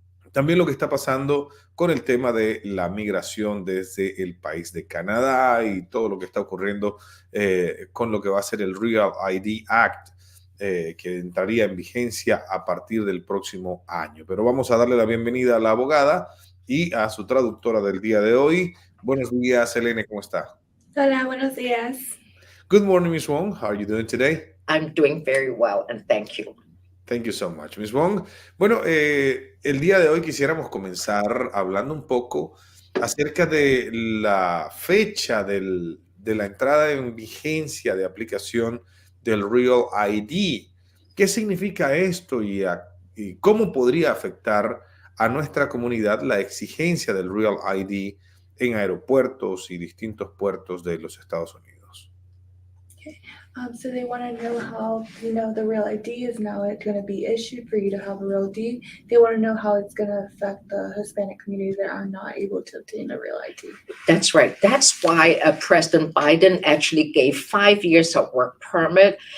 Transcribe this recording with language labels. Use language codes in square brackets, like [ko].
[es] También lo que está pasando con el tema de la migración desde el país de Canadá y todo lo que está ocurriendo con lo que va a ser el Real ID Act, que entraría en vigencia a partir del próximo año. Pero vamos a darle la bienvenida a la abogada y a su traductora del día de hoy. Buenos días, Elena, ¿cómo está? Hola, buenos días. [en] Good morning, Miss Wong. How are you doing today? I'm doing very well, and thank you. Thank you so much, Miss Wong. [es] Bueno, el día de hoy quisiéramos comenzar hablando un poco acerca de la fecha de la entrada en vigencia de aplicación del Real ID. ¿Qué significa esto y cómo podría afectar a nuestra comunidad la exigencia del Real ID en aeropuertos y distintos puertos de los Estados Unidos? [en] So they want to know how, the real ID is now going to be issued for you to have a real ID. They want to know how it's going to affect the Hispanic community that are not able to obtain a real ID. That's right. That's why President Biden actually gave 5 years of work permit.